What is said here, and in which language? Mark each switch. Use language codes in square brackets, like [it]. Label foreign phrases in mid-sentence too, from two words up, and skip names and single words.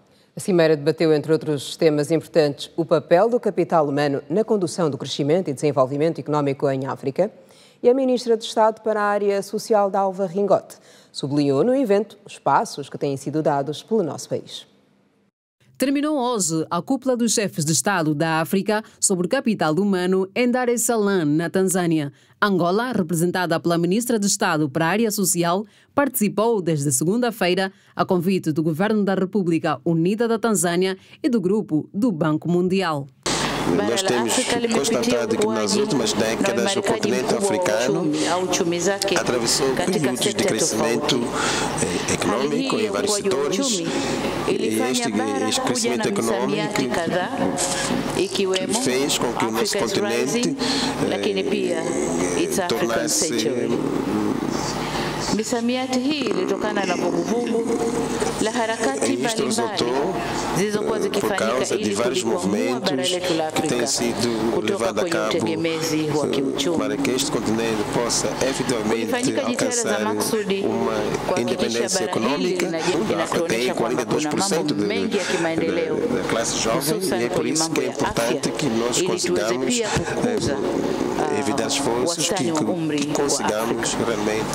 [pt] A Cimeira debateu, entre outros temas importantes, o papel do capital humano na condução do crescimento e desenvolvimento económico em África. E a Ministra de Estado para a Área Social, Dalva Ringote, sublinhou no evento os passos que têm sido dados pelo nosso país. Terminou hoje a cúpula dos chefes de Estado da África sobre o capital humano em Dar es Salaam, na Tanzânia. Angola, representada pela Ministra de Estado para a Área Social, participou desde segunda-feira a convite do Governo da República Unida da Tanzânia e do Grupo do Banco Mundial. Nós temos constatado que nas últimas décadas o continente africano atravessou períodos de crescimento econômico em vários setores e este crescimento econômico fez com que o nosso continente tornasse [sw] misamiati hii ilitokana na vuguvugu la harakati mbalimbali zilizokuwa zikifanyika ili kulikwamua bara letu la Afrika kutoka kwenye utegemezi wa kiuchumi. Kulifanyika jitihada za maksudi kuhakikisha bara hili linatuonyesha kwamba kuna mambo mengi ya kimaendeleo, hususan kwenye mambo ya afya, ili tuweze pia kukuza wastani wa umri wa Afrika.